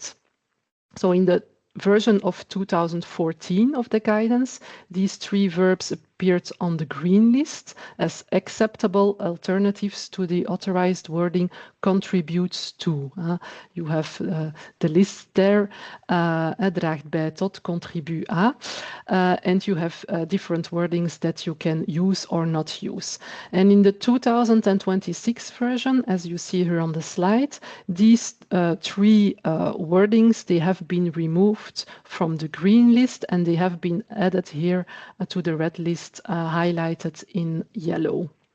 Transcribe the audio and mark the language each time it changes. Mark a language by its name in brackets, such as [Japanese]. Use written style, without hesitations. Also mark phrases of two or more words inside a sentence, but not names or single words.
[English] So in the version of 2014 of the guidance, these 3 verbs appeared on the green list as acceptable alternatives to the authorized wording contributes to. You have the list there, [Dutch] draagt bij tot, [French] contribue à, [English] and you have different wordings that you can use or not use. And in the 2026 version, as you see here on the slide, these 3 wordings, they have been removed from the green list and they have been added here to the red list highlighted in yellow.